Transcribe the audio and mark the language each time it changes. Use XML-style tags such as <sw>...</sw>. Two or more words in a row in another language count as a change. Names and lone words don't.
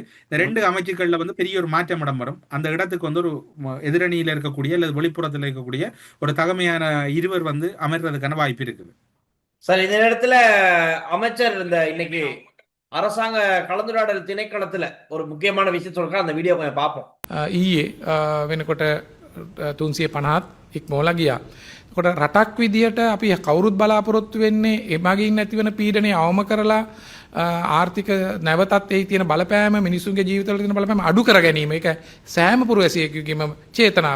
<ta>இந்த 2 அமைச்சுக்கள்ல வந்து பெரிய ஒரு மாற்றம் இடம்பெறும். அந்த இடத்துக்கு வந்து ஒரு எதிரணியில இருக்கக்கூடிய அல்லது வெளிப்புறத்தில் இருக்கக்கூடிய ஒரு தகமையான இருவர் வந்து அமர்றதுக்கான வாய்ப்பு இருக்குது. சார் இந்த நேரத்துல அமைச்சர் இந்த இன்னைக்கு அரசாங்க கலந்துரையாடல் திணைக்களத்துல ஒரு முக்கியமான விஷயம் சொல்றேன், அந்த வீடியோ கொஞ்சம் பார்ப்போம்.</ta> <si>ඊයේ වෙනකොට 350ත් ඉක්මවලා ගියා. එතකොට රටක් විදියට අපි කවුරුත් බලාපොරොත්තු වෙන්නේ එමගින් නැතිවන පීඩනය අවම කරලා ආර්ථික නැවතත් එහි තියෙන බලපෑම මිනිසුන්ගේ ජීවිතවල තියෙන බලපෑම අඩු කර ගැනීම. ඒක සෑම පුරවැසියෙකුගේම චේතනාව.</si>